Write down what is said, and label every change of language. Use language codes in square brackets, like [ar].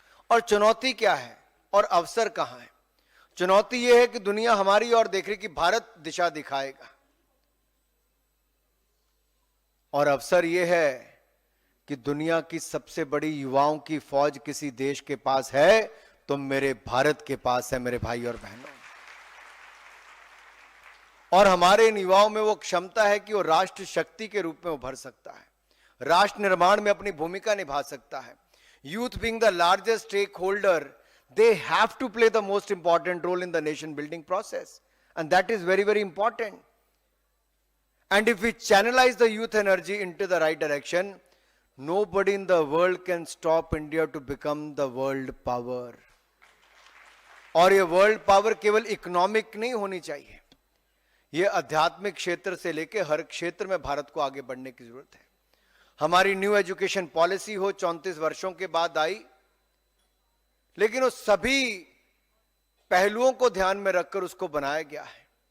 [hi] और चुनौती क्या है और अवसर कहां है? चुनौती यह है कि दुनिया हमारी ओर देख रही कि भारत दिशा दिखाएगा, और अवसर यह है कि दुनिया की सबसे बड़ी युवाओं की फौज किसी देश के पास है तो मेरे भारत के पास है, मेरे भाई और बहनों। और हमारे इन युवाओं में वो क्षमता है कि वो राष्ट्र शक्ति के रूप में उभर सकता है, राष्ट्र निर्माण में अपनी भूमिका निभा सकता है। [en] Youth being the largest stakeholder, they have to play the most important role in the nation building process, and that is very, very important. And if we channelize the youth energy into the right direction, nobody in the world can stop India to become the world power. [hi] और ये world power केवल economic नहीं होनी चाहिए, ये आध्यात्मिक क्षेत्र से लेकर हर क्षेत्र में भारत को आगे बढ़ने की जरूरत है। हमारी न्यू एजुकेशन पॉलिसी हो 34 वर्षों के बाद आई, लेकिन उस सभी पहलुओं को ध्यान में रखकर उसको बनाया गया है।